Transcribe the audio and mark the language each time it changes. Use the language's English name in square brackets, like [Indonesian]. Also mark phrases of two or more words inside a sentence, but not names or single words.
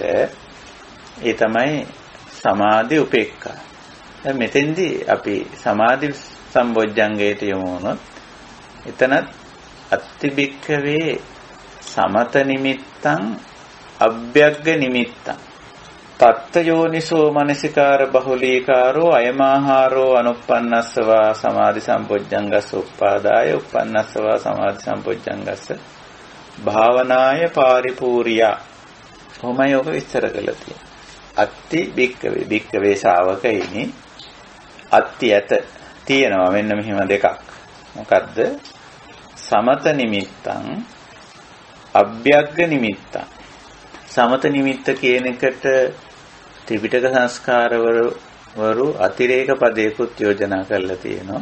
[Sinhala] ඒ තමයි [Pali] සමාධි උපේක්ඛා. [Sinhala] දැන් මෙතෙන්දී අපි සමාධි සම්බොජ්ජංගයට යමු වුණොත් එතනත් [Pali] අත්තිබික්කවේ සමත නිමිත්තං අභ්‍යග්ග නිමිත්තං තත්ත යෝනිසෝ මනසිකාර බහුලීකාරෝ අයමාහාරෝ අනුප්පන්නස්සවා සමාධි සම්පොජ්ජංගස්ස උප්පාදාය උප්පන්නස්සවා සමාධි සම්පොජ්ජංගස්ස භාවනාය පාරිපූර්යා. [Sinhala] කොහොමයි ඔක විස්තර කළා තියෙන්නේ. [Pali] අත්ති බික්කවේ [Sinhala] ශාවකයිනි අත්ති ඇත තියෙනවා මෙන්න මෙහිම දෙකක්. මොකද්ද? [Pali] සමත නිමිත්තං අභ්‍යග්ග නිමිත්තං. [Sinhala] සමත නිමිත්ත කියන එකට ත්‍රිපිටක සංස්කාරවරු අතිරේක පදයකට යෝජනා කරලා තියෙනවා.